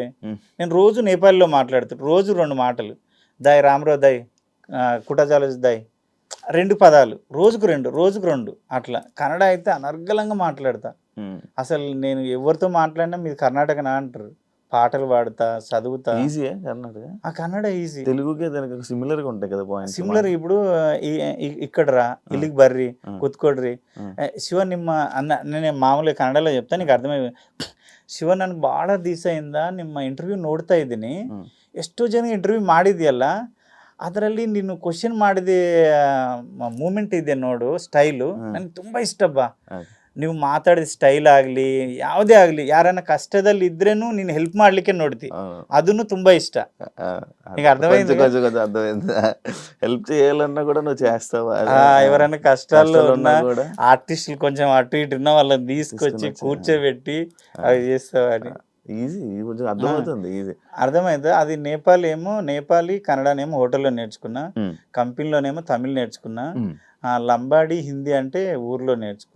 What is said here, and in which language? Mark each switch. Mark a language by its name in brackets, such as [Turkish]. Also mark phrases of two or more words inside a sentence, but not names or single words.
[Telugu] నేను రోజు నేపాల్లో మాట్లాడుతాను, రోజు 2 మాటలు, [Nepali] दाइ राम्रो दाइ, कुटजालज दाइ, [Telugu] 2 పదాలు, రోజుకు 2 అట్లా. కన్నడ అయితే అనర్గళంగా మాట్లాడతా. అసలు నేను ఎవరితో మాట్లాడినా మీది కర్ణాటకనా అంటారు. పాటలు పాడుతా, చదువుతా. ఈజీయా కర్ణాటక? ఆ కన్నడ ఈజీ. తెలుగుకే దానికి సిమిలర్ గా ఉంటాయి కదా పాయింట్స్. సిమిలర్. ఇప్పుడు ఇక్కడ రా [Kannada] ఇಲ್ಲಿಗೆ ಬರ್ರಿ ಕೂತ್ಕೊಡ್ರಿ ಶಿವ ನಿಮ್ಮ ಅನ್ನ [Telugu] నేను [Kannada] ಮಾಮೂಲಿ ಕನ್ನಡలో [Telugu] చెప్తా నీకు అర్థమై. [Kannada] ಶಿವ ನನ್ಗೆ ಭಾಳ ದಿವಸ ಇಂದ ನಿಮ್ಮ ಇಂಟರ್ವ್ಯೂ ನೋಡ್ತಾ ಇದ್ದೀನಿ, ಎಷ್ಟೋ ಜನ ಇಂಟರ್ವ್ಯೂ ಮಾಡಿದ್ಯಲ್ಲ, ಅದರಲ್ಲಿ ನೀನು ಕ್ವಶನ್ ಮಾಡಿದ ಮೂಮೆಂಟ್ ಇದೆ ನೋಡು, ಸ್ಟೈಲು ನನಗೆ ತುಂಬ ಇಷ್ಟ ಬಾ. ನೀವು ಮಾತಾಡಿದ ಸ್ಟೈಲ್ ಆಗಲಿ ಯಾವುದೇ ಆಗಲಿ ಯಾರನ್ನ ಕಷ್ಟದಲ್ಲಿ ಇದ್ರೇನು ನೀನು ಹೆಲ್ಪ್ ಮಾಡ್ಲಿಕ್ಕೆ ನೋಡ್ತಿ, ಅದನ್ನು ತುಂಬಾ ಇಷ್ಟ. [Telugu] నీకు అర్థమైంది కదా? కొంచెం కొంచెం అర్థమైంది. హెల్ప్ చేయాలన్నా కూడా నువ్వు చేస్తావా? ఎవరైనా కష్టాల్లో ఉన్న ఉన్నా కూడా ఆర్టిస్టులు కొంచెం అటు ఇటు ఉన్న వాళ్ళని తీసుకొచ్చి తీసుకొని వచ్చి, కూర్చోబెట్టి అవి చేస్తావా అని. ఈజీ, కొంచెం అర్థమవుతుంది ఈజీ. అర్థమైంది. అది నేపాలీ కన్నడనేమో హోటల్లో నేర్చుకున్నా, కంపెనీలోనేమో తమిళ్ నేర్చుకున్నా, లంబాడి హిందీ అంటే ఊర్లో నేర్చుకున్నా.